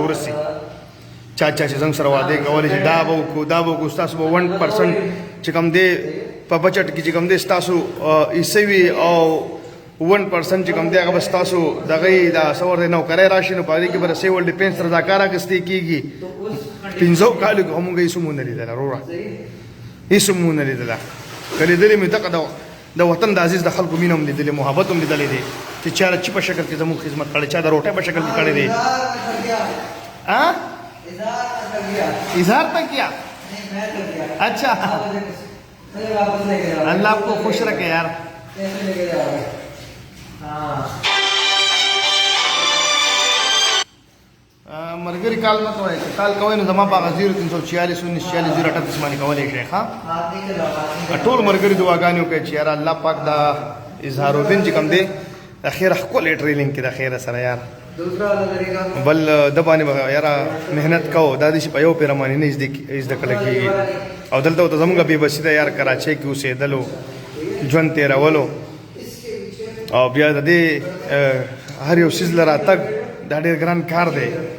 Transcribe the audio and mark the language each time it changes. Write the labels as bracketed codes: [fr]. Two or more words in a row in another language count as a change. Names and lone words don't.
[ps] ورسي چا چې زنګ سره وعدې کولې چې دا به وکړو ستاسو به 1% چې کوم دی په بچت کې چې کوم دی ستاسو حصې وي او 1% چې کوم دی هغه به ستاسو دغه دا څه ورته نوکرۍ راشي نو په هغې کې به د سیول ډیفینس رضاکار اخیستې کېږي 15 کالو کې خو مونږ هېڅ هم ونه لیدله وروره هېڅ هم ونه لیدله که لیدلې مې دغه د وطن د عزیز د خلکو مینه هم لیدلې محبت هم لیدلی دی چې چا د چي په شکل کې زموږ خدمت کړی چا د روټۍ په شکل کې کړی دی [ur] اظہار تک کیا اچھا اللہ آپ کو خوش رکھے یار [ps] ملګري کال مه کوئ که کال کوئ نو زما په هغه 0346 1946 038 باندې کولی شئ ښه ټول ملګري دعاګانې وکړئ چې یاره الله پاک دا اظهار الدین چې کوم دی د خیره ښکلی ټریلینګ کې د خیره سره یار بل د باندې یاره محنت کوو دا داسې په یو پیره باندې نه زده کړه کېږي او دلته ورته زموږ بېبسي ده یار کراچۍ کې اوسېدلو ژوند تېرولو او بیا د دې هر یو څیز له راتګ دا ډېر ګران کار دی